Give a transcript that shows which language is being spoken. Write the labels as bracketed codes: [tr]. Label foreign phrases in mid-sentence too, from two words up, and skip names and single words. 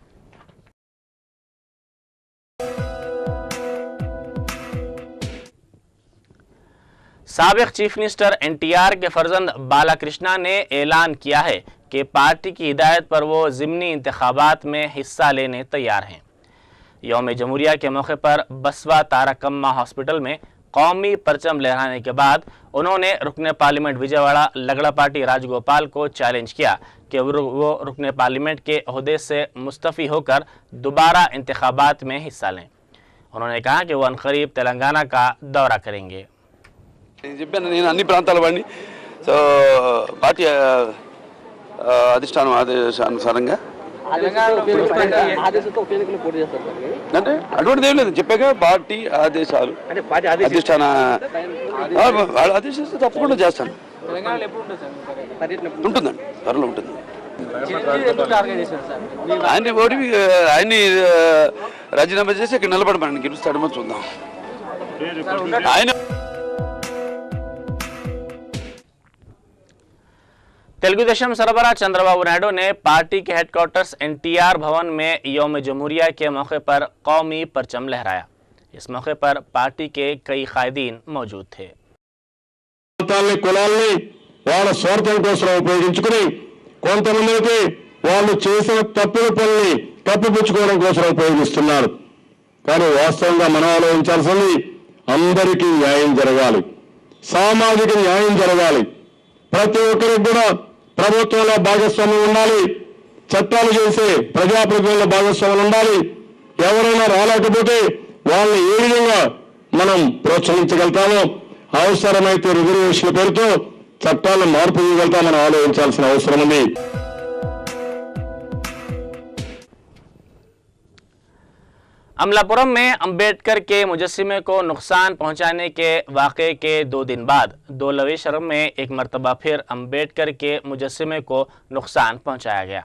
[ur] سابق چیف منسٹر NTR کے فرزند بالا کرشنا نے اعلان کیا ہے کہ پارٹی کی ہدایت پر وہ ضمنی انتخابات میں حصہ لینے تیار ہیں۔ یوم جمہوریہ کے موقع پر بسوا تارکمہ ہاسپٹل میں قومی پرچم لہرانے کے بعد انہوں نے رکن پارلیمنٹ وجے واڑہ لگڑاپاٹی راج گوپال کو چیلنج کیا کہ وہ رکن پارلیمنٹ کے عہدے سے مستعفی ہوکر دوبارہ انتخابات میں حصہ لیں. انہوں نے کہا کہ وہ عنقریب تلنگانہ کا دورہ کریں گے. [te] నేను అన్ని ప్రాంతాల వాడిని సో పార్టీ అధిష్టానం ఆదేశానుసారంగా అంటే అటువంటిది ఏం లేదు, చెప్పాక పార్టీ ఆదేశాలు అధిష్టాన ఆదేశిస్తే తప్పకుండా చేస్తాను. ఉంటుందండి, త్వరలో ఉంటుంది. ఆయన్ని రాజీనామా చేసి ఇక్కడ నిలబడమని గెలుస్తాడేమో చూద్దాం. ఆయన [ur] تلگودیشم سربراہ چندرابابو نائیڈو نے پارٹی کے ہیڈکوارٹرز این ٹی آر بھون میں یوم جمہوریہ کے موقع پر قومی پرچم لہرایا. اس موقع پر پارٹی کے کئی قائدین موجود تھے. [te] కులాల్ని వాళ్ళ స్వార్థం కోసం ఉపయోగించుకుని కొంతమంది వాళ్ళు చేసిన తప్పుడు పనుల్ని కప్పిపుచ్చుకోవడం కోసం ఉపయోగిస్తున్నారు. కానీ వాస్తవంగా మనం ఆలోచించాల్సింది అందరికీ న్యాయం జరగాలి, సామాజిక న్యాయం జరగాలి. ప్రతి ఒక్కరికి కూడా ప్రభుత్వంలో భాగస్వామ్యం ఉండాలి, చట్టాలు చేసే ప్రజాప్రతినిధుల భాగస్వామ్యం ఉండాలి. ఎవరైనా రాలేకపోతే వాళ్ళని ఏ విధంగా మనం ప్రోత్సహించగలుగుతామో, అవసరమైతే రిజర్వేషన్ల పేరుతో చట్టాలను మార్పు చేయగలుగుతామని ఆలోచించాల్సిన అవసరం ఉంది. [ur] امالاپورم میں امبیڈکر کے مجسمے کو نقصان پہنچانے کے واقعے کے 2 دن بعد دولت شرم میں ایک مرتبہ پھر امبیڈکر کے مجسمے کو نقصان پہنچایا گیا.